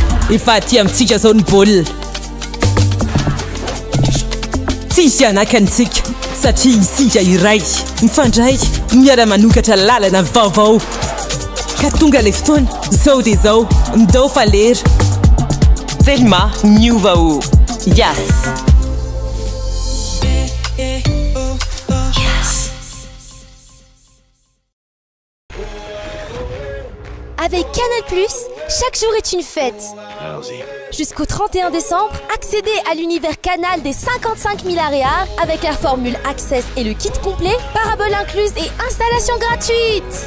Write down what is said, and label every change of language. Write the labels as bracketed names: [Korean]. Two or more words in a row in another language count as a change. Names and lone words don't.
[Malagasy] Efa aty amintsika zao ny baolina. Tsisy anakantsika satria isika iray mifandray miara-manokatra lalana vaovao. Ka tonga le fotoana zao dia zao ndao falera. Thelma miova o Yes. [French] Avec Canal+, chaque jour est une fête. Allons-y. Jusqu'au 31 décembre, accédez à l'univers Canal des 55 000 aréas avec la formule Access et le kit complet, parabole incluse et installation gratuite.